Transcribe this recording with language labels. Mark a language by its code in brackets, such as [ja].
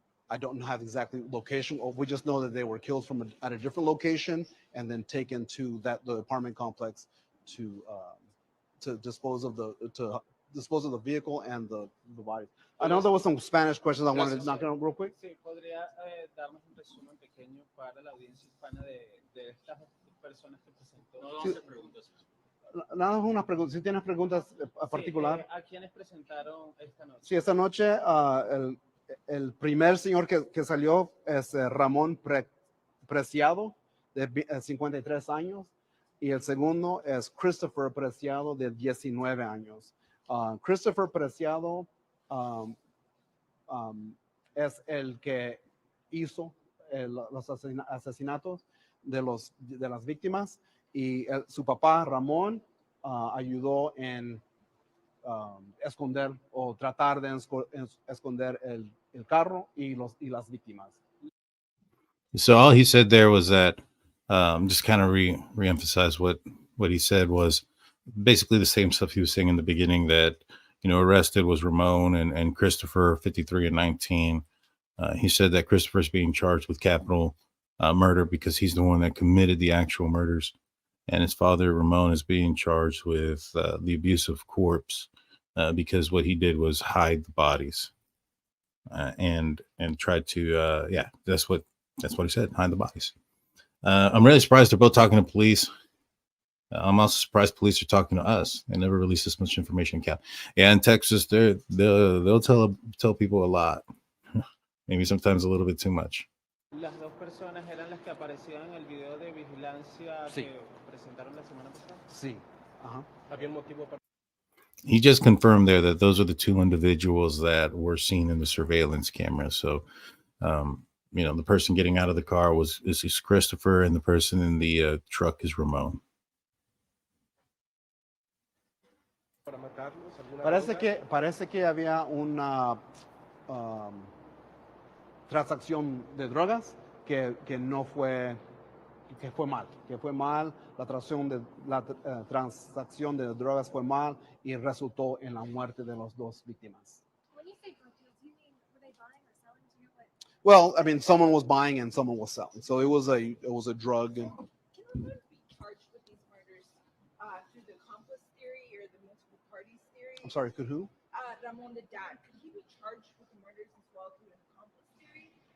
[en] I don't have exactly location. We just know that they were killed at a different location and then taken to the apartment complex to dispose of the vehicle and the body. I know there was some Spanish questions I wanted to knock out real quick. [es] Sí, podría darnos un resumen pequeño para la audiencia hispana de estas personas que presentó. No, 11 preguntas. nada, una pregunta. Si tienes preguntas a particular. ¿A quiénes presentaron esta noche? Sí, esta noche el primer señor que salió es Ramón Preciado, de 53 años, y el segundo es Christopher Preciado, de 19 años. Christopher Preciado es el que hizo los asesinatos de las víctimas, y su papá Ramón ayudó en esconder o tratar de esconder el carro y las víctimas. [en] So all he said there was that, just kind of reemphasize what he said was basically the same stuff he was saying in the beginning, that, you know, arrested was Ramon and Christopher, 53 and 19. He said that Christopher's being charged with capital murder because he's the one that committed the actual murders. And his father, Ramon, is being charged with the abuse of corpse because what he did was hide the bodies and tried to, yeah, that's what he said, hide the bodies. I'm really surprised they're both talking to police. I'm also surprised police are talking to us. They never release this much information. Yeah, in Texas, they'll tell people a lot, maybe sometimes a little bit too much. [es] Las dos personas eran las que aparecían en el video de vigilancia Sí. que presentaron la semana pasada. Sí. Ajá. Había un motivo para... [en] He just confirmed there that those are the two individuals that were seen in the surveillance camera. So, you know, the person getting out of the car is Christopher, and the person in the truck is Ramon. [es] para matarlos. ¿Alguna Parece que había una transacción de drogas que no fue, que fue mal, la transacción de drogas fue mal y resultó en la muerte de las dos víctimas. [en] When you say drug deals, you mean were they buying or selling? Do you know what? Well, I mean, someone was buying and someone was selling, so it was a drug. Can Ramon be charged with these murders through the accomplice theory or the multiple parties theory? I'm sorry, could who? Ramon, the dad, could he be charged with the murders as well through an accomplice theory?